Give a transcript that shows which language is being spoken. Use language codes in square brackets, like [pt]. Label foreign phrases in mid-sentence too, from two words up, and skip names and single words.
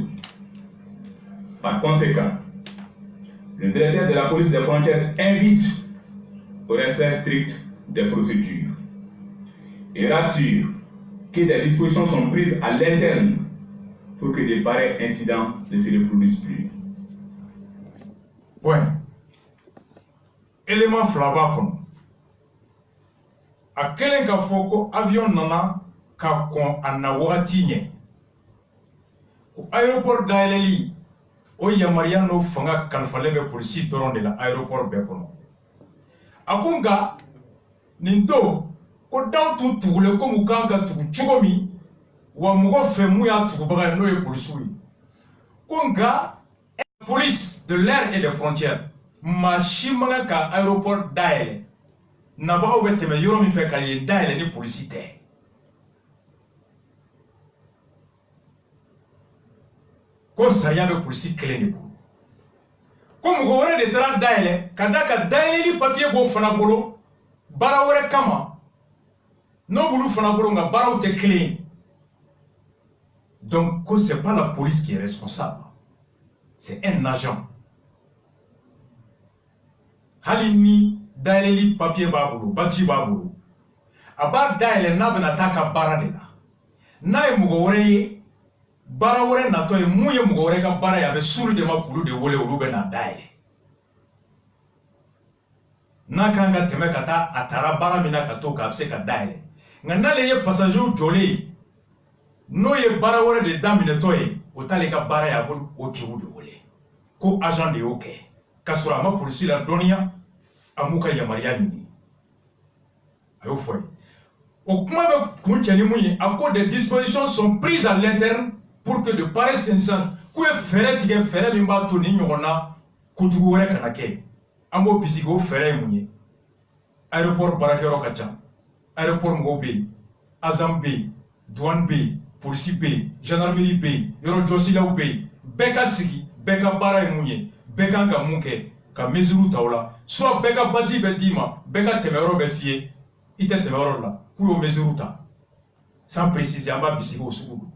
[fr] Par conséquent, le directeur de la police des frontières invite au respect strict des procédures et rassure que des dispositions sont prises à l'interne pour que de pareils incidents ne se reproduisent plus. [bm] Ouais. Élément flaba kono. A kelen ka fɔ ko avion nana ka kɔn a na wagati ɲɛ. O aéroport dayɛlɛli o yamaruya n'o fanga kalifalen bɛ polisi dɔrɔn de la aéroport bɛɛ kɔnɔ. A ko nka nin don ko daw tun tugulen ko mu kan ka tugu cogo min wa mɔgɔ fɛ mun y'a tugubaga ye n'o ye polisiw ye. Ko nka [fr] police de l'air et des frontières [bm] maa si man kan ka aéroport dayɛlɛ nabagaw bɛ tɛmɛ yɔrɔ min fɛ ka yen dayɛlɛ ni polisi tɛ. Ko sariya bɛ polisi kelen de bolo. Ko mɔgɔ wɛrɛ de taara dayɛlɛ ka da ka dayɛlɛli papier b'o fana bolo baara wɛrɛ kama n'o bulu fana bolo nka baaraw tɛ kelen ye. [fr] Donc ko c'est pas la police qui est responsable, c'est un agent. [bm] Hali ni dayɛlɛli papier b'a bolo baci b'a bolo a b'a dayɛlɛ n'a bɛna taa ka baara de la. N'a ye mɔgɔ wɛrɛ ye baara wɛrɛ natɔ ye mun ye mɔgɔ wɛrɛ ka baara ye a bɛ suru de ma kulu de wele olu bɛ na dayɛlɛ. N'a kan ka tɛmɛ ka taa a taara baara min na ka to k'a bɛ se ka dayɛlɛ nka n'ale ye passager jɔlen ye n'o ye baara wɛrɛ de daminɛtɔ ye o t'ale ka baara ye a b'o kiw de wele ko agent de y'o kɛ k'a sɔrɔ a ma polisi la dɔnniya a m'u ka yamaruya ɲini a y'o fɔ ye. O kuma bɛ kun cɛ ni mun ye a ko [fr] des dispositions sont prises à l'interne pour que de pareilles circonstances [bm] k'u ye fɛɛrɛ tigɛ fɛɛrɛ min b'a to ni ɲɔgɔnna kojugu wɛrɛ kana kɛ. An b'o bisigi o fɛɛrɛ ye mun ye. Aéroport baarakɛyɔrɔ ka ca, aéroport mɔgɔw bɛ yen, azam bɛ yen, douane bɛ yen, polisi bɛ yen, gendarmerie bɛ yen, yɔrɔjɔsilaw bɛ yen, bɛɛ ka sigi, bɛɛ ka baara ye mun ye, bɛɛ kan ka mun kɛ, ka mesure ta o la, soit bɛɛ ka baji bɛ d'i ma, bɛɛ ka tɛmɛyɔrɔ bɛ f'i ye, i tɛ tɛmɛyɔrɔ la, k'u y'o mesure ta, [fr] sans préciser [bm] an b'a bisigi o sugu don.